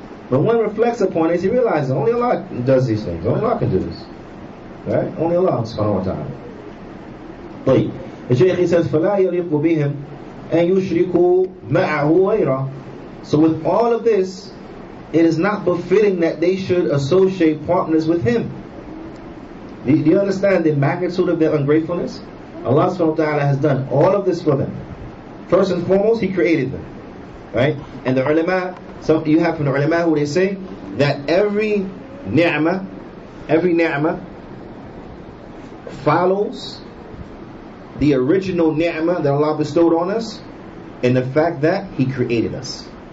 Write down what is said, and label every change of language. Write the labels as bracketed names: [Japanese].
[English] But one reflects upon it, he realizes only Allah does these things. Only Allah can do this, right? Only Allah subhanahu wa ta'ala. [Arabic] طيب, [English] the Shaykh, he says [Arabic] فَلَا يَلِقُ بِهِمْ أَن يُشْرِكُوا مَعَهُ غَيْرًا. [English] So with all of this, it is not befitting that they should associate partners with Him. Do you understand the magnitude of their ungratefulness? Allah subhanahu wa ta'ala has done all of this for them. First and foremost, He created them, right? And the ulama, you have from the ulama who they say that every ni'mah follows the original ni'mah that Allah bestowed on us, and the fact that He created us.